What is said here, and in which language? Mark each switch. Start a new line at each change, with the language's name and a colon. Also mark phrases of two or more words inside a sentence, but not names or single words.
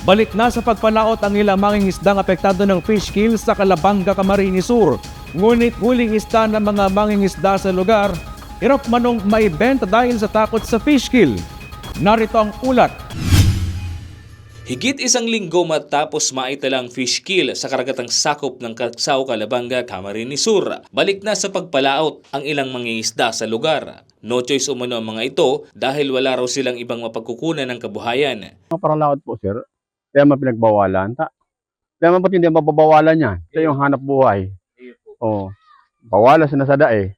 Filipino: Balik na sa pagpalaot ang ilang mangingisdang apektado ng fish kill sa Calabanga, Camarines Sur. Ngunit huling isda ng mga mangingisda sa lugar, hirap manong maibenta dahil sa takot sa fish kill. Narito ang ulat. Higit isang linggo matapos maitalang fish kill sa karagatang sakop ng Kagsao, Calabanga, Camarines Sur, balik na sa pagpalaot ang ilang mangingisda sa lugar.
English: No choice
Filipino: umano ang mga ito dahil wala raw silang ibang mapagkukunan ng kabuhayan. Mga paralaot po, sir, kaya pinagbawalan. Kaya mabuti hindi mababawalan yan. Ito yung hanap buhay. O, bawalan sila sa dae.